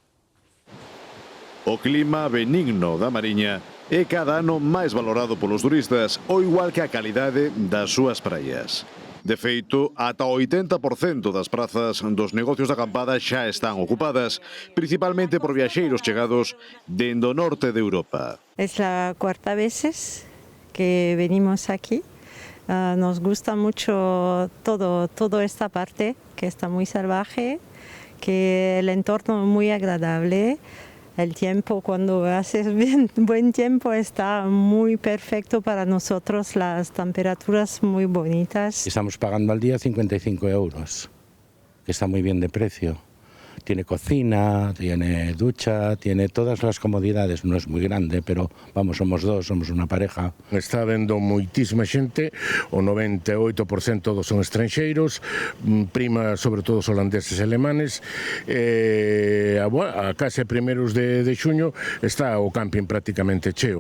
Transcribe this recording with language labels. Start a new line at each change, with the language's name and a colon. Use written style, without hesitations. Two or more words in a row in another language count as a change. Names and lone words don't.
Galician: O clima benigno da Mariña é cada ano máis valorado polos turistas, ao igual que a calidade das súas praias. De feito, ata o 80% das prazas dos negocios de acampada xa están ocupadas, principalmente por viaxeiros chegados dende o norte de Europa.
Spanish: Es la cuarta vez que venimos aquí. Nos gusta mucho toda esta parte, que está muy salvaje, que el entorno es muy agradable. El tiempo, cuando hace buen tiempo, está muy perfecto para nosotros, las temperaturas muy bonitas. Estamos pagando al día 55 euros, que está muy bien de precio. Tiene cocina, tiene ducha, tiene todas las comodidades.
Galician: Non é moi grande,
Spanish: pero vamos, somos dos,
Galician: somos unha pareja. Está vendo moitísima xente, o 98% son estranxeiros, prima sobre todo os holandeses e alemanes. A case primeiros de xuño está o camping prácticamente cheo.